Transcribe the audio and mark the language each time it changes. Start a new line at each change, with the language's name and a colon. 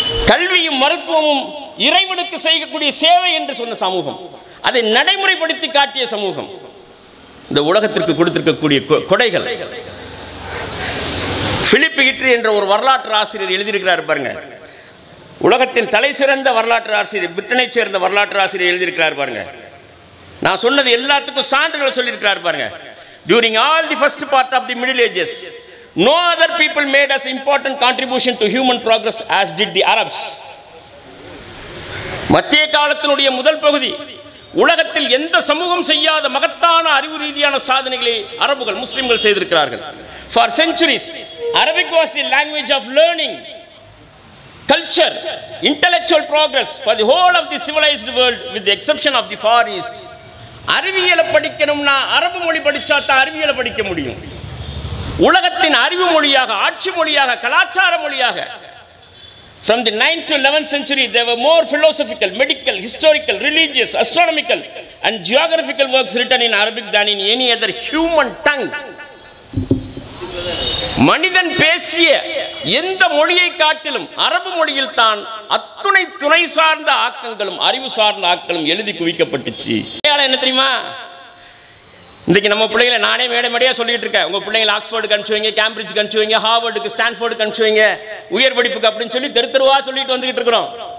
Tamil: கல்வியும் மருத்துவமும் இறைவனுக்கு செய்யக்கூடிய சேவை என்று சொன்ன சமூகம், அதை நடைமுறைப்படுத்தி காட்டிய சமூகம் இந்த உலகத்திற்கு கொடுத்திருக்கக்கூடிய கொடைகள். பிலிப் ஹிட்ரி என்ற ஒரு வரலாற்று ஆசிரியர் எழுதியிருக்கிறார் பாருங்க. உலகத்தின் தலை சிறந்த வரலாற்று ஆசிரியர், பிரிட்டனை சேர்ந்த வரலாற்று ஆசிரியர் எழுதியிருக்கிறார் பாருங்க. நான் சொன்னது எல்லாத்துக்கும் சான்றுகளை சொல்லியிருக்கிறார் பாருங்க.
English: During all the first part of the Middle Ages, no other people made as important contribution to human progress as did the Arabs.
Tamil: மத்திய காலத்தினுடைய முதல் பகுதி உலகத்தில் எந்த சமூகம் செய்யாத மகத்தான அறிவு ரீதியான சாதனைகளை அரபுகள் முஸ்லிம்கள் செய்திருக்கிறார்கள்.
English: For centuries, Arabic was the language of learning, culture, intellectual progress for the whole of the civilized world with the exception of the Far East.
Tamil: அறிவியலை படிக்கணும்னா அரபு மொழி படிச்சா தான் அறிவியலை படிக்க முடியும். உலகத்தின் அறிவு மொழியாக, ஆட்சி மொழியாக, கலாச்சார மொழியாக.
English: From the 9th to 11th century there were more philosophical, medical, historical, religious, astronomical and geographical works written in Arabic than in any other human tongue.
Tamil: மனிதன் பேசிய எந்த மொழியை காட்டிலும் அரபு மொழியில் தான் அத்துணை துணை சார்ந்த ஆக்கங்களும் அறிவு சார்ந்த ஆக்கங்களும் எழுதி குவிக்கப்பட்டுச்சு. என்ன தெரியுமா, இன்னைக்கு நம்ம பிள்ளைகளை நானே மேடையா சொல்லிட்டு இருக்கேன், உங்க பிள்ளைங்களை ஆக்ஸ்போர்டுக்கு அனுப்பிச்சு வைங்க, கேம்பிரிட்ஜுக்கு அனுப்பிச்சு வைங்க, ஹார்வர்டுக்கு, ஸ்டான்ஃபோர்டுக்கு அனுப்பிச்சு வைங்க, உயர் படிப்புக்கு அப்படின்னு சொல்லி தெருவா சொல்லிட்டு வந்துகிட்டு இருக்கிறோம்.